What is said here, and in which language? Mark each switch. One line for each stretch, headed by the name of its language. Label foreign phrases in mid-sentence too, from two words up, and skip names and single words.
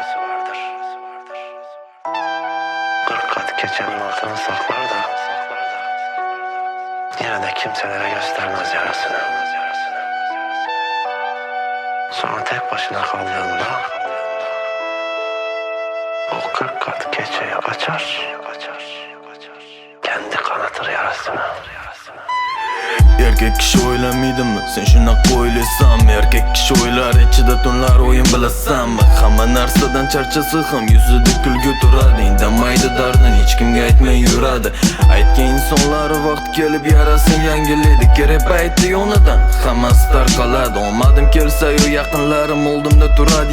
Turkish: 40 kat keçenin altını saklar da yine de kimselere göstermez yarasını. Sonra tek başına kaldığında o 40 kat keçeyi açar, kendi kanatır yarasını.
Uzbek: Erkek kishi o'ylamaydimi sen shunaqa o'ylaysanmi? Erkek kishi o'ylar ichida tunlar o'yin bilasanmi? Hamma narsadan charchasa ham yuzida kulgu turadi. Indamaydi dardini hech kimga aytmay yuradi. Aytgan insonlari vaqt kelib yarasini yangilaydi. Kerak payti yonidan hammasi tarqaladi. Olmadim kelsa-yu yaqinlarim oldimda turadi.